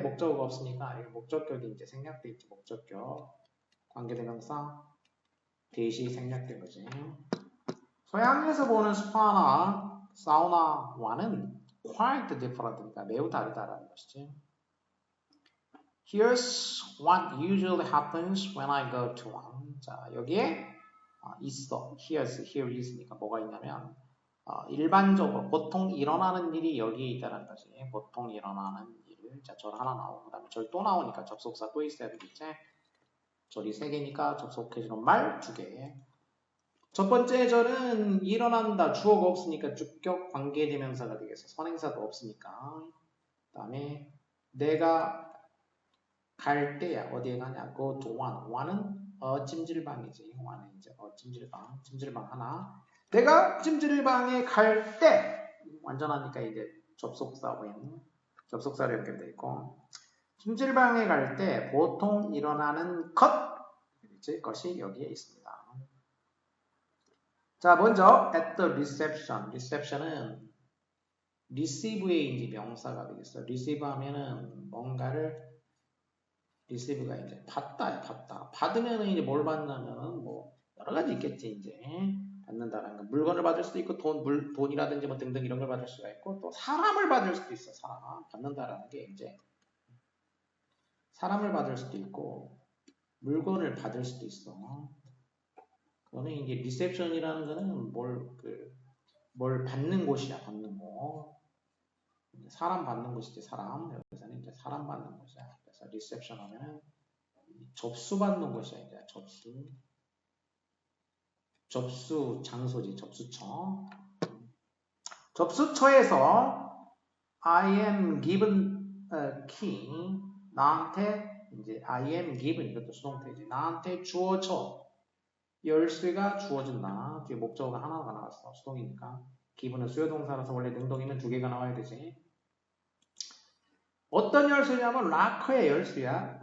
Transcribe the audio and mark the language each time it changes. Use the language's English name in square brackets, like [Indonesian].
[Korean] 목적어가 없으니까 목적격이 이제 생략돼 있지. 목적격 관계대명사 대시 생략된 거지. 서양에서 보는 스파나 사우나와는 [English] quite different [Korean] 니까 매우 다르다라는 것이지. [English] Here's what usually happens when I go to one. [Korean] 자, 여기에 있어. here is니까 뭐가 있냐면 일반적으로 보통 일어나는 일이 여기에 있다는 거지. 보통 일어나는 일. 자, 절 하나 나오고 그다음에 절 또 나오니까 접속사 또 있어야 되겠지. 절이 3개니까 접속해주는 말 2개. 첫 번째 절은 일어난다. 주어가 없으니까 주격 관계대명사가 되겠어. 선행사도 없으니까. 그 다음에 내가 갈 때야. 어디에 가냐? [English] go to one. [Korean] one은 찜질방이지. one은 이제 찜질방. 찜질방 하나. 내가 찜질방에 갈 때 완전하니까 이제 접속사인 접속사로 연결되어 있고 찜질방에 갈 때 보통 일어나는 것이 여기에 있습니다. 자, 먼저 [English] at the reception. [Korean] reception은 receive의 이제 명사가 되겠어. receive 하면은 뭔가를 receive가 이제 받다야, 받다. 받으면은 이제 뭘 받냐면은 뭐 여러 가지 있겠지, 이제. 받는다라는 거. 물건을 받을 수도 있고 돈이라든지 뭐 등등 이런 걸 받을 수가 있고 또 사람을 받을 수도 있어. 사람. 받는다라는 게 이제 사람을 받을 수도 있고 물건을 받을 수도 있어. 그거는 이제 리셉션이라는 거는 뭘 받는 곳이야, 받는 곳. 사람 받는 곳이지, 사람. 여기서는 이제 사람 받는 곳이야. 그래서 리셉션 하면은 접수 받는 곳이야, 이제 접수. 접수 장소지, 접수처. 접수처에서 [English] I am given a key. [Korean] 나한테 이제 [English] I am given [Korean] 이것도 수동태지. 나한테 주어져. 열쇠가 주어진다. 뒤에 목적어가 하나가 나왔어. 수동이니까. 기분은 수요동사라서 원래 능동이면 2개가 나와야 되지. 어떤 열쇠냐면 락커의 열쇠야.